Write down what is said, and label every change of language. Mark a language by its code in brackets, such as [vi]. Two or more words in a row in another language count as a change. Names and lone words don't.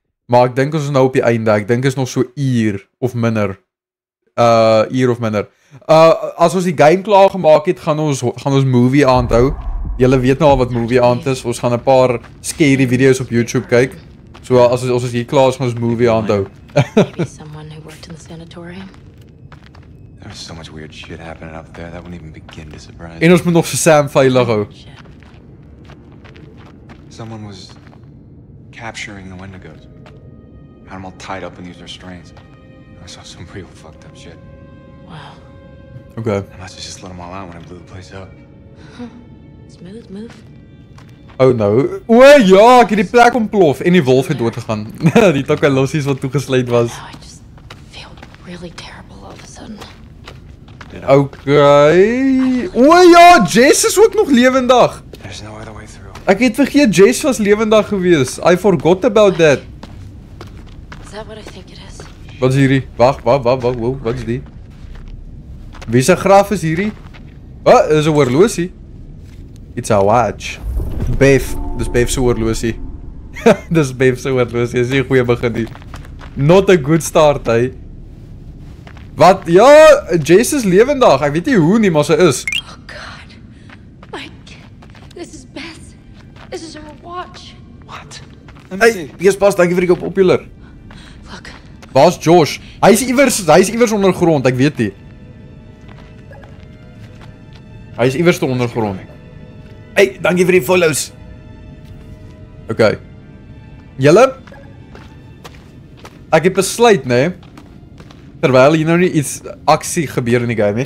[af] Maar ek dink ons is nou op die einde. Ek dink is nog so uur of minder. Uur of minder. As ons die game klaar gemaak het, gaan ons movie aand hou. Julle weet nou al wat movie aand is. Ons gaan 'n paar scary video's op YouTube kyk. So as ons hier klaar is, gaan ons movie aand hou. [en] Maybe someone who worked in the sanatorium. There's so much weird shit happening up there that wouldn't even begin to surprise [af] En ons moet nog Sam veilig hou. [en] Shit. Someone was capturing the Wendigos. Had them all tied up in these restraints. I saw some real fucked up shit. Wow. Okay. I must have just let them all out when I blew the place up. Smooth move. Oh no. [af] O ja, ek het die plek ontplof en die wolf het doodgegaan. Die tokkalossies wat toegesluit was. [en] Now I just feel really terrible all of a sudden. Okay. [af] O ja, Jess is ook nog lewendig. [en] There's no other way through. [af] Ek het vergeet Jess was lewendig gewees. [en] I forgot about that. Is that what I think it is? [af] Wat is hierdie? Wag, wow, wat is die? Wie se graf is hierdie? Wat? Is 'n horlosie. [en] It's a watch. [af] Beef, dis Beef se horlosie. Dis Beef se horlosie. Dis nie 'n goeie begin nie. [en] Not a good start, [af] hey. Wat? Ja, Jess is lewendig. Ek weet nie hoe nie, maar sy is. [en] Oh God. This is Beth. This is her watch. What? [af] Hey, eers pas, dankie vir die popular. [en] Look. [af] Waar's Josh? Hy's iewers ondergrond, ek weet nie. Hy's iewers te ondergrond. Hey, dankie vir die follows. Okay. Julle? Ek het besluit, nee, terwyl hier nou nie iets aksie gebeur in die game nie.